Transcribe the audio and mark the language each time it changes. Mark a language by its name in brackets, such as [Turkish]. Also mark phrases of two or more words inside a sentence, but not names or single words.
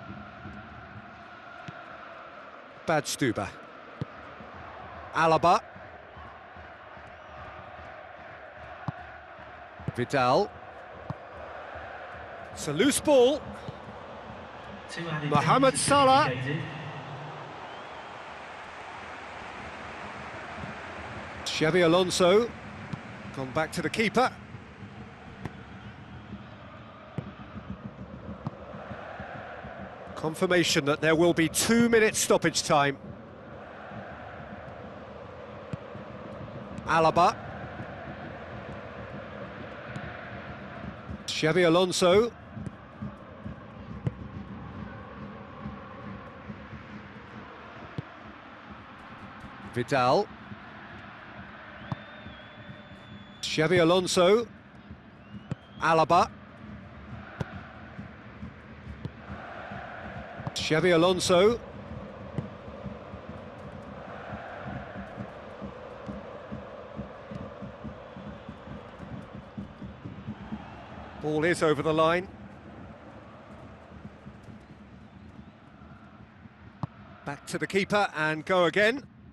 [English] Badstuber. Alaba. Vidal. It's a loose ball. Mohamed Salah. Xabi Alonso, gone back to the keeper. Confirmation that there will be 2-minute stoppage time. Alaba. Xabi Alonso. Vidal. Xabi Alonso. Alaba. Xabi Alonso. Ball is over the line. Back to the keeper and go again.